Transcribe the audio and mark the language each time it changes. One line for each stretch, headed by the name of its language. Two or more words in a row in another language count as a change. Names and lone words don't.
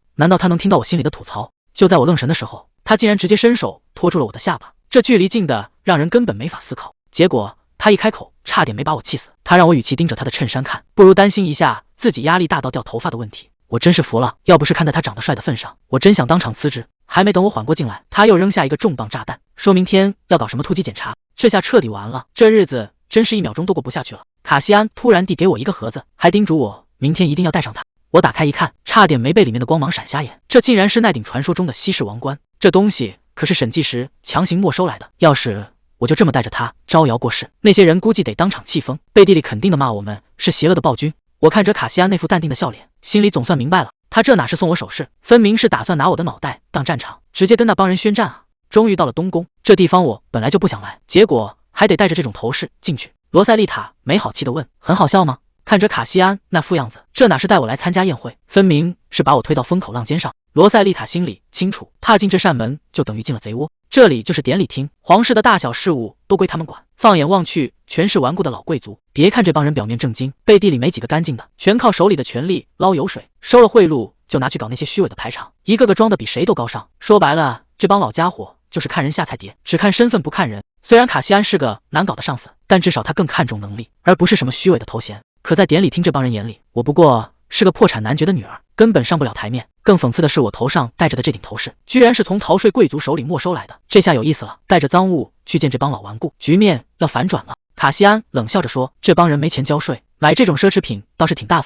Chinese: 難道他能聽到我心裡的吐槽？就在我愣神的時候，他竟然直接伸手托住了我的下巴，這距離近的讓人根本沒法思考。結果他一開口，差點沒把我氣死。他讓我與其盯着他的襯衫看，不如擔心一下自己壓力大到掉頭髮的問題。我真是服了，要不是看在他長得帥的份上，我真想當場辭職。還沒等我緩過勁來，他又扔下一個重磅炸彈，說明天要搞什麼突擊檢查。這下徹底完了，這日子真是1秒鐘都過不下去了。卡西安突然遞給我一個盒子，還叮囑我明天一定要帶上它。我打開一看，差點沒被裡面的光芒閃瞎眼，這竟然是奈鼎傳說中的稀世王冠。這東西可是審計時強行沒收來的，要是我就這麼帶着它招搖過市，那些人估計得當場氣瘋，背地裡肯定的罵我們是邪惡的暴君。我看着卡西安那副淡定的笑臉，心裡總算明白了，他這哪是送我首飾，分明是打算拿我的腦袋當戰場，直接跟那幫人宣戰啊！終於到了東宮，這地方我本來就不想來，結果還得帶着這種頭飾進去。羅塞麗塔沒好氣地問：“很好笑嗎？” 看着卡西安那副樣子，這哪是帶我來參加宴會，分明是把我推到風口浪尖上。羅塞麗塔心裡清楚，踏進這扇門就等於進了賊窩。這裡就是典禮廳，皇室的大小事務都歸他們管。放眼望去，全是頑固的老貴族。別看這幫人表面正經，背地裡沒幾個乾淨的，全靠手裡的權力撈油水，收了賄賂就拿去搞那些虛偽的排場，一個個裝得比誰都高尚。說白了，這幫老家伙就是看人下菜碟，只看身份不看人。雖然卡西安是個難搞的上司，但至少他更看重能力，而不是什麼虛偽的頭銜。可在典禮廳這幫人眼裡，我不過是個破產男爵的女兒，根本上不了台面。更諷刺的是，我頭上戴着的這頂頭飾，居然是從逃稅貴族手裡沒收來的。這下有意思了，帶着贓物去見這幫老頑固，局面要反轉了。卡西安冷笑着說：“這幫人沒錢交稅，買這種奢侈品倒是挺大方。”